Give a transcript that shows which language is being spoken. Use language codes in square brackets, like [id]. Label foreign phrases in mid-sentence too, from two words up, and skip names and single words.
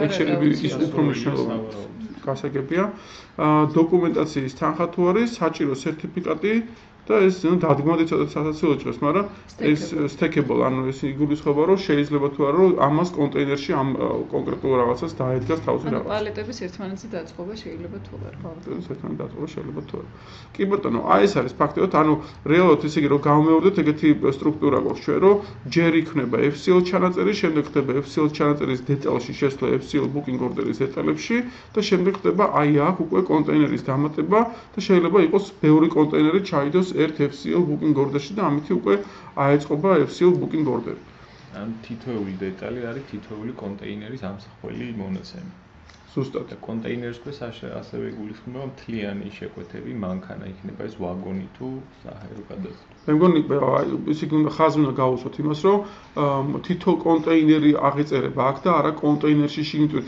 [ka] ეგ შეიძლება ის უფრო მნიშვნელოვანი გასაგებია. დოკუმენტაციის თანხა თუ არის, საჭირო სერტიფიკატი და ეს დადგმად იცოდეთ სასაცილო ჭრას, მაგრამ ეს stackable, ანუ ეს იგულისხმება, რომ შეიძლება თუ არა, რომ ამას კონტეინერში ამ კონკრეტულ რაღაცას დაედგას თავისი რაღაც. ანუ პალეტების ერთმანეთზე დაწყობა შეიძლება თუ არა. პალეტების ერთმანეთზე დაწყობა შეიძლება თუ არა. კი ბატონო, აი ეს არის ფაქტობრივად, ანუ რეალურად ისე იგი რომ გამოვიმეორდეთ ეგეთი სტრუქტურა გვაქვს ჩვენ, რომ ჯერ იქნება FCL ჩანაწერი, შემდეგ ხდება FCL ჩანაწერის დეტალში შესვლა [en] FCL booking order- [ka] ის დეტალებში და შემდეგ ხდება აი აქ უკვე კონტეინერის დამატება და შეიძლება იყოს ბევრი კონტეინერი ჩაიდოს ერთ [en] FCL booking order- [ka] ში და ამით უკვე აეწყობა [en] FCL booking order. [ka] ან თითოეული დეტალი არის თითოეული კონტეინერის ამსახველი მონაცემი. ზუსტად. და კონტეინერს კვეს ასევე იგულისხმება მთლიანი შეკვეთები, მანქანა იქნება ეს ვაგონი თუ საჰაერო გადაზიდვა. მე მგონი ისე უნდა ხაზი უნდა გავუსვათ იმას, რომ თითო კონტეინერი აღიწერება აქ და არა კონტეინერში შიგნით ტვირთი.